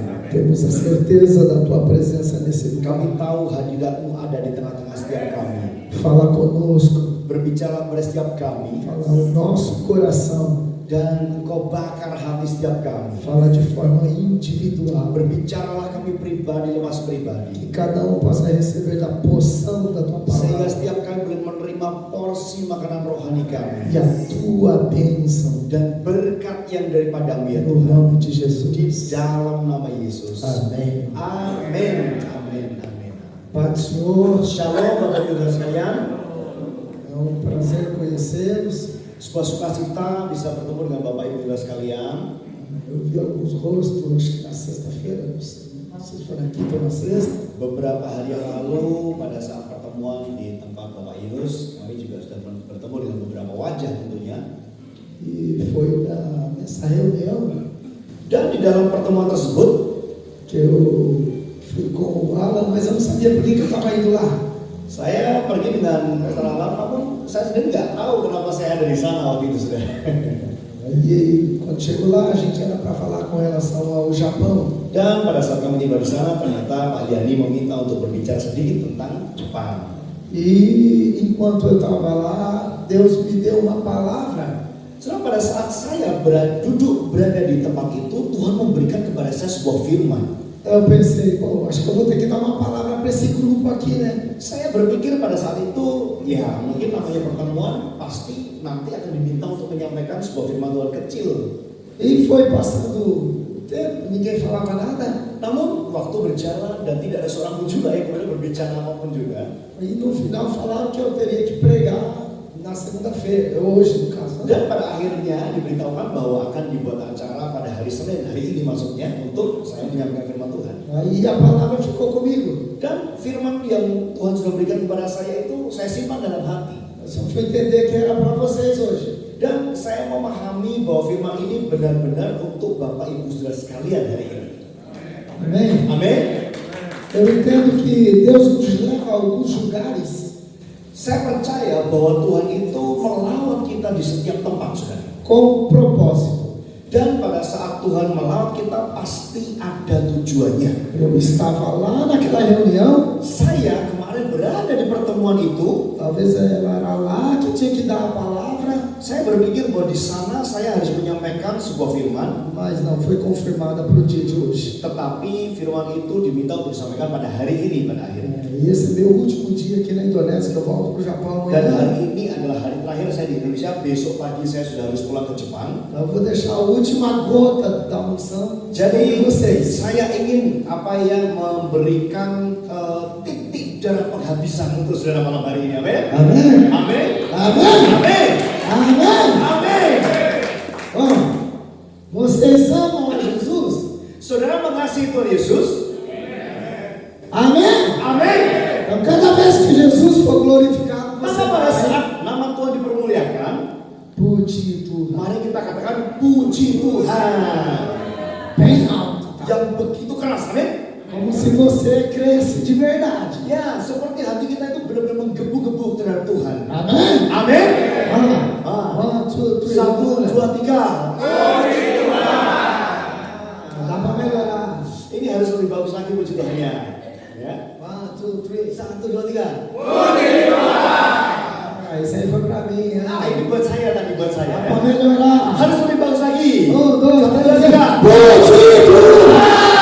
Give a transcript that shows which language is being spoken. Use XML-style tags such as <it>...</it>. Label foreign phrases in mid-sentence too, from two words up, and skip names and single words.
<pt>Temos a certeza da tua presença nesse lugar.</pt> <id>Kami tahu hadiratmu ada di tengah-tengah setiap kami.</id> <pt>Fala conosco,</pt> <id>Berbicara pada setiap kami.</id> <pt>fala ao nosso coração,</pt> <id>Dan Engkau bakar hati setiap kami.</id> <pt>fala de forma individual.</pt> <id>Berbicaralah kami pribadi lepas pribadi.</id> <pt>Que cada um possa receber da porção da tua</pt> <id>Sehingga</id> <pt>palavra</pt> <id>setiap kami boleh menerima porsi makanan rohani kami.</id> <pt>e a tua bênção.</pt> <id>Dan berkat yang daripadamu ya</id> <pt>No</pt> <id>Tuhan.</id> <pt>nome de</pt> <id>Di</id> <pt>Jesus.</pt> <id>dalam nama Yesus.</id> <pt>Amém.</pt> <id>Amin. Amin. Amin.</id> <pt>Pai do Senhor,</pt> <id>Shalom Bapak Ibu dan sekalian.</id> <pt>é um prazer conhecê-los.</pt> <id>Sebuah sukacita bisa bertemu dengan Bapak Ibu dan sekalian.</id> <pt>Eu vi alguns rostos acho que na sexta-feira, não sei se foram aqui ou na sexta.</pt> <id>Beberapa hari yang lalu pada saat pertemuan di tempat Bapak Yunus, kami juga sudah bertemu dengan beberapa wajah tentunya.</id> <pt>E foi nessa reunião</pt> <id>Dan di dalam pertemuan tersebut,</id> <pt>que eu fui com o Alan, mas eu não sabia por que eu estava indo lá.</pt> <id>saya pergi dengan Pastor Alam, namun saya sendiri nggak tahu kenapa saya ada di sana waktu itu sudah.</id> <pt>E quando chegou lá, a gente era para falar com relação ao Japão.</pt> <id>Dan pada saat kami tiba di sana, ternyata Pak Yani meminta untuk berbicara sedikit tentang Jepang.</id> <pt>E enquanto eu estava lá, Deus me deu uma palavra.</pt> <id>Setelah pada saat saya duduk berada di tempat itu, Tuhan memberikan kepada saya sebuah firman.</id> <pt>Eu pensei, pô, acho que eu vou ter que dar uma palavra para esse grupo aqui, né?</pt> <id>Saya berpikir pada saat itu, ya mungkin namanya pertemuan pasti nanti akan diminta untuk menyampaikan sebuah firman Tuhan kecil.</id> <pt>E foi passando o tempo, ninguém falava nada.</pt> <id>Namun waktu berjalan dan tidak ada seorang pun juga yang kemudian berbicara apapun juga.</id> <pt>E no final falaram que eu teria que pregar na segunda-feira, hoje no caso.</pt> <id>Dan pada akhirnya diberitahukan bahwa akan dibuat acara pada hari Senin, hari ini maksudnya, untuk saya menyampaikan firman Tuhan.</id> <pt>Aí a palavra ficou comigo.</pt> <id>Dan firman yang Tuhan sudah berikan kepada saya itu saya simpan dalam hati.</id> <pt>Eu só fui entender que era para vocês hoje.</pt> <id>Dan saya memahami bahwa firman ini benar-benar untuk Bapak Ibu Saudara sekalian hari ini.</id> <pt>Amém?</pt> <id>Amin.</id> <pt>Eu entendo que Deus nos leva a alguns lugares</pt> <id>Saya percaya bahwa Tuhan itu melawat kita di setiap tempat, saudara.</id> <pt>com propósito.</pt> <id>Dan pada saat Tuhan melawat kita pasti ada tujuannya.</id> <pt>Eu estava lá naquela reunião,</pt> <id>Saya kemarin berada di pertemuan itu.</id> <pt>talvez era lá que tinha que dar a palavra,</pt> <id>Saya berpikir bahwa di sana saya harus menyampaikan sebuah firman,</id> <pt>mas não foi confirmada para o dia de hoje.</pt> <id>tetapi firman itu diminta untuk disampaikan pada hari ini pada akhirnya.</id> <pt>E esse é meu último dia aqui na Indonésia, que eu volto para o Japão</pt> <id>Dan</id> <pt>amanhã.</pt> <id>hari ini adalah hari terakhir saya di Indonesia. Besok pagi saya sudah harus pulang ke Jepang.</id> <pt>Eu vou deixar a última gota da unção</pt> <id>Jadi</id> <pt>com vocês.</pt> <id>saya ingin memberikan titik darah penghabisan untuk saudara malam hari ini. Amin.</id> <pt>Amém?</pt> <id>Amin.</id> <pt>Amém?</pt> <id>Amin.</id> <pt>Amém?</pt> <id>Amin.</id> <pt>Ó, vocês amam a Jesus?</pt> <id>Saudara mengasihi Tuhan Yesus.</id> <pt>Amém?</pt> <id>Amin.</id> <pt>Então, cada vez que Jesus for glorificado, você</pt> <id>Maka pada</id> <pt>vai</pt> <id>saat nama Tuhan dipermuliakan, puji Tuhan. mari kita katakan puji Tuhan</id> <pt>Bem alto, tá?</pt> <id>yang begitu keras. Amin.</id> <pt>Como se você cresce de verdade.</pt> <id>Ya, seperti hati kita itu benar-benar menggebu-gebu terhadap Tuhan.</id> <pt>Amém?</pt> <id>Amin.</id> <en>One, two, three.</en> <id>1, 2, 3.</id> <pt>Dá para melhorar.</pt> <id>Ini harus lebih bagus lagi puji Tuhannya. Ya. 1, 2, 3. 1, 2, 3.</id> <pt>Ah, isso aí foi para mim.</pt> <id>Nah, ini buat saya tadi, buat</id> <pt>Dá</pt> <id>saya.</id> <pt>para melhorar.</pt> <id>Harus lebih bagus lagi. 1, 2, 3. Puji Tuhan.</id>